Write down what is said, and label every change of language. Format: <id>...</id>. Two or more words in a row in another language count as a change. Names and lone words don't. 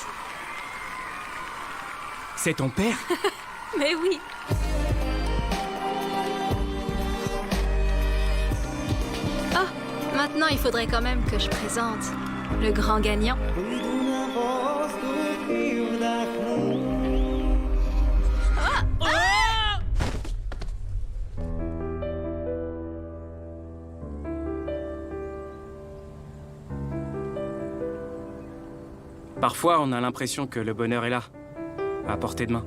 <fr>C'est ton père? Mais oui. Oh, maintenant il faudrait quand même que je présente le grand gagnant.</fr> <ru>Выйду на воздух и вдохну.</ru> <fr>Parfois, on a l'impression que le bonheur est là, à portée de main.</fr>